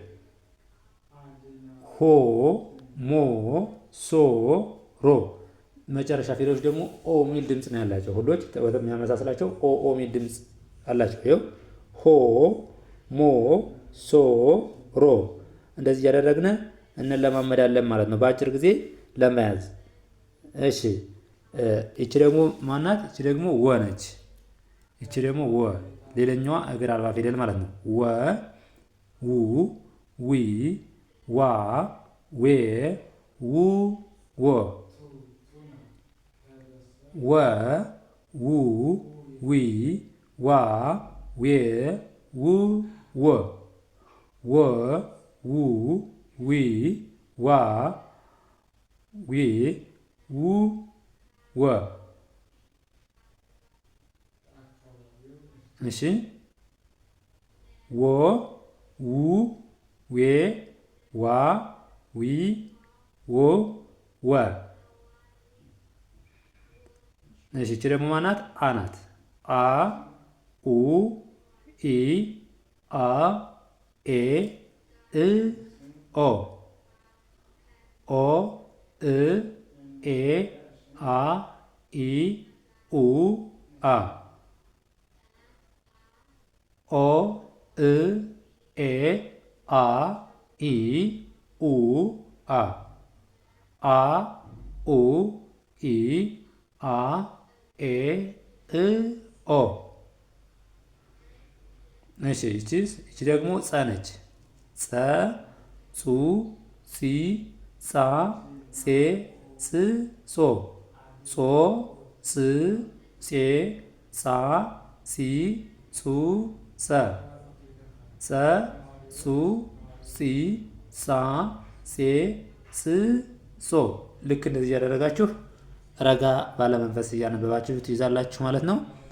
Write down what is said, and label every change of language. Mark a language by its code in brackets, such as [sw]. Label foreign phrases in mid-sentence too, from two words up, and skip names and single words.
[am] ሆ ሞ ሶ ሮ መጨረሻ ፊደሎች ደግሞ ኦ የሚል ድምፅ ነው ያላቸው። ሁሎች የሚያመሳስላቸው ኦ የሚል ድምፅ አላቸው። ይኸው ሆ ሞ ሶ ሮ እንደዚህ እያደረግን እንለማመዳለን ማለት ነው በአጭር ጊዜ ለመያዝ። እሺ ይቺ ደግሞ ማናት? ይቺ ደግሞ ወ ነች። ይቺ ደግሞ ወ ሌላኛዋ እግር አልባ ፊደል ማለት ነው። ወ ው ዊ ዋ ዌ ው ወ ወ ው ዊ ዋ ዌ ው ወ ወ ው ዊ ዋ ዌ ው ወ እሺ ወ ው ዌ ዋ ዊ ወ ወ እሺ እቺ ደግሞ ማናት? አ ናት። አ ኡ ኢ አ ኤ እ ኦ ኦ እ ኤ አ ኢ ኡ አ ኦ እ ኤ አ ኢ ኡ አ አ ኡ ኢ አ ኤ እ ኦ እሺ እቺ ደግሞ ጸ ነች። ጸ ጹ ጺ ጻ ጼ ጽ ጾ ጾ ጽ ጼ ጻ ጺ ጹ ጸ ጸ ጹ ጺ ጻ ጼ ጽ ጾ ልክ እንደዚህ እያደረጋችሁ ረጋ ባለመንፈስ እያነበባችሁ ትይዛላችሁ ማለት ነው።